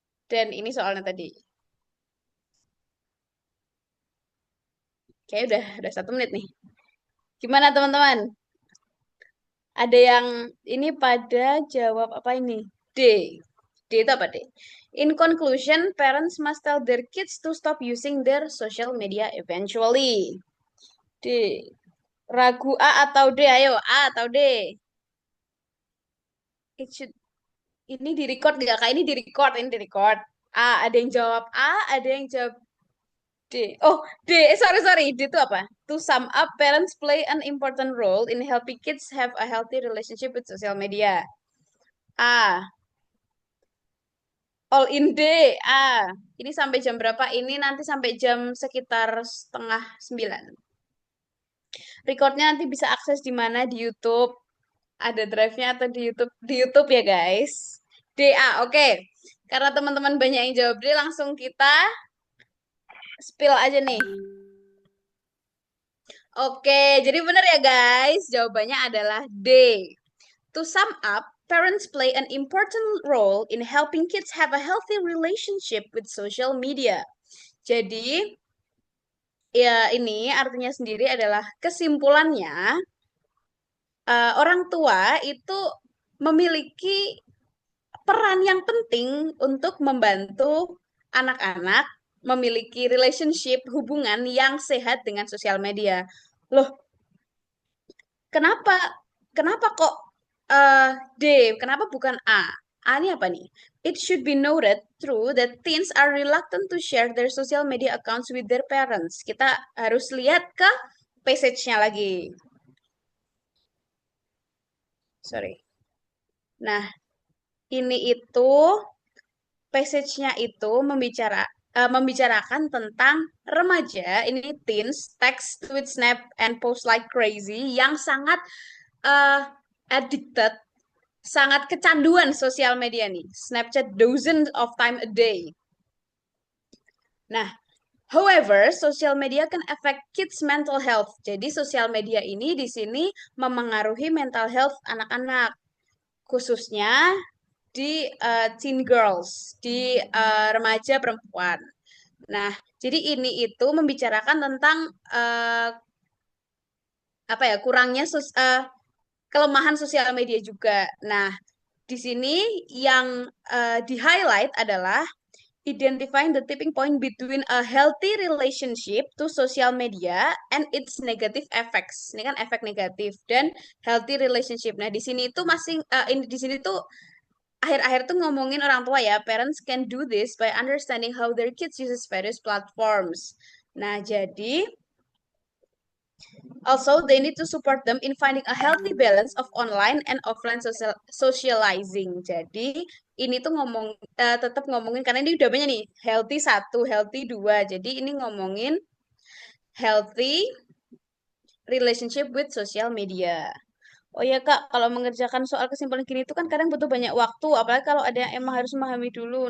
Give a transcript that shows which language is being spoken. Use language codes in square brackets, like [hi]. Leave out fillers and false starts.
[id] Dan ini soalnya tadi. Kayak udah 1 menit nih. Gimana, teman-teman? Ada yang ini pada jawab apa ini? D. D itu apa, D? [en] In conclusion, parents must tell their kids to stop using their social media eventually. [id] D. Ragu A atau D? Ayo, A atau D? [en] It should, [id] ini di record nggak? Kak, ini di record, ini di record. A, ada yang jawab A, ada yang jawab D. Oh, D. Sorry. D itu apa? [en] To sum up, parents play an important role in helping kids have a healthy relationship with social media. A. All in day. [id] Ini sampai jam berapa? Ini nanti sampai jam sekitar setengah 9. Recordnya nanti bisa akses di mana? Di YouTube. Ada drive-nya atau di YouTube? Di YouTube ya guys. DA, oke. Karena teman-teman banyak yang jawab D, langsung kita spill aja nih. Oke, jadi benar ya guys. Jawabannya adalah D. [en] To sum up, parents play an important role in helping kids have a healthy relationship with social media. [id] Jadi, ya ini artinya sendiri adalah kesimpulannya, orang tua itu memiliki peran yang penting untuk membantu anak-anak memiliki relationship, hubungan yang sehat dengan sosial media. Loh, kenapa kenapa kok D? Kenapa bukan A? A ini apa nih? [en] It should be noted true that teens are reluctant to share their social media accounts with their parents. [id] Kita harus lihat ke passage-nya lagi. Sorry. Nah, ini itu passage-nya itu membicarakan tentang remaja, ini [en] teens, text, tweet, snap, and post like crazy [id] yang sangat uh, addicted, sangat kecanduan sosial media nih. [en] Snapchat dozens of time a day. [id] Nah, [en] however, social media can affect kids' mental health. [id] Jadi, sosial media ini di sini memengaruhi mental health anak-anak, khususnya di teen girls, di remaja perempuan. Nah, jadi ini itu membicarakan tentang apa ya, kurangnya kelemahan sosial media juga. Nah, di sini yang di-highlight adalah [en] identifying the tipping point between a healthy relationship to social media and its negative effects. [id] Ini kan efek negatif dan healthy relationship. Nah, di sini itu masih ini di sini tuh akhir-akhir tuh ngomongin orang tua ya. [en] Parents can do this by understanding how their kids uses various platforms. [id] Nah, jadi [en] also they need to support them in finding a healthy balance of online and offline socializing. [id] Jadi ini tuh tetap ngomongin karena ini udah banyak nih, healthy satu, healthy dua. Jadi ini ngomongin [en] healthy relationship with social media. [id] Oh ya Kak, kalau mengerjakan soal kesimpulan gini itu kan kadang butuh banyak waktu, apalagi kalau ada yang emang harus memahami dulu.